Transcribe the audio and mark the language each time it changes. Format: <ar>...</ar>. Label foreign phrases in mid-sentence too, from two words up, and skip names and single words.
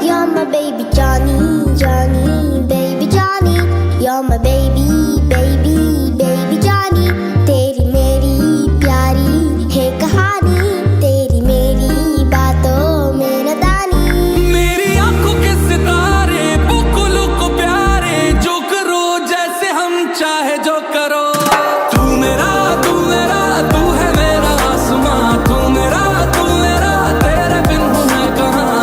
<en>You're my baby Johnny, Johnny, baby Johnny. You're my baby, baby, baby Johnny.</en> <hi>तेरी मेरी प्यारी है कहानी, तेरी मेरी बातों में न दानी। मेरी आंखों के सितारे बुकुलों को प्यारे, जो करो जैसे हम चाहे जो करो। तू मेरा तू है मेरा आसमां, तू मेरा तेरे बिन हूँ मैं कहाँ।</hi>